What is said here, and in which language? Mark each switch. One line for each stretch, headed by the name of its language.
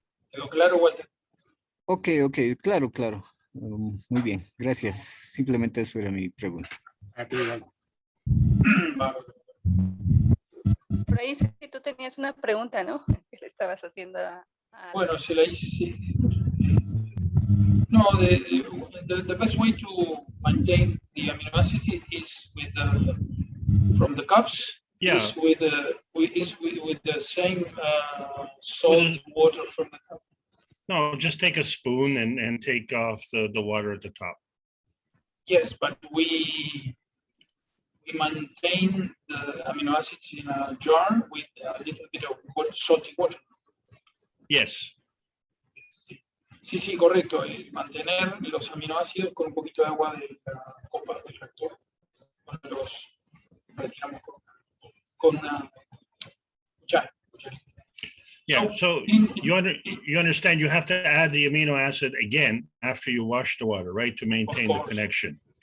Spanish: ¿Quedó claro, Walter? Ok, claro. Muy bien, gracias. Simplemente eso era mi pregunta. A ti, Walter. Por ahí sí que tú tenías una pregunta, ¿no? Que le estabas haciendo a Bueno, se la hice.
English: No, the best way to maintain the amino acid is with from the cups. Yeah. Is with the same salt water from the cup. No, just take a spoon and take off the water at the top. Yes, but we maintain the amino acids in a jar with a little bit of salty water. Yes.
Spanish: Sí, correcto. Mantener los aminoácidos con un poquito de agua de la copa del reactor. Los retiramos con una cuchara.
English: Yeah, so you understand you have to add the amino acid again after you wash the water, right, to maintain the connection.